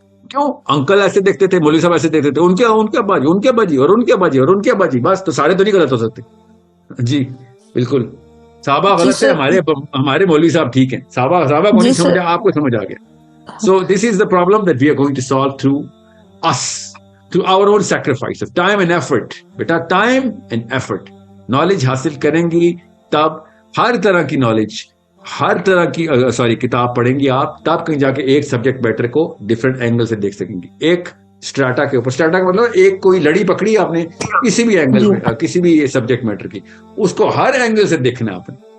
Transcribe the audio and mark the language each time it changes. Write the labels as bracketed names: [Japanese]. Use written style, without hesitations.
[Urdu] کیوں؟ انکل ایسے دیکھتے تھے, مولوی صاحب ایسے دیکھتے تھے, ان کے باجی, ان کے باجی, اور ان کے باجی, اور ان کے باجی, بس تو سارے تو نہیں غلط ہو سکتے. جی بالکل, صحابہ غلط ہے, ہمارے مولوی صاحب ٹھیک ہیں. صحابہ کو نہیں سمجھا, آپ کو سمجھ آ گیا. [English] So this is the problem that we are going to solve through us, through our own sacrifice of time and effort. [Urdu] Beta [English] time and effort, [Urdu] knowledge حاصل کریں گی تب ہر طرح کی knowledge, ہر طرح کی کتاب پڑھیں گی آپ, تب کہیں جا کے ایک سبجیکٹ میٹر کو ڈفرینٹ اینگل سے دیکھ سکیں گی. ایک اسٹریٹا کے اوپر, اسٹریٹا کا مطلب ایک کوئی لڑی پکڑی آپ نے کسی بھی اینگل میں, کسی بھی سبجیکٹ میٹر کی, اس کو ہر اینگل سے دیکھنا آپ نے.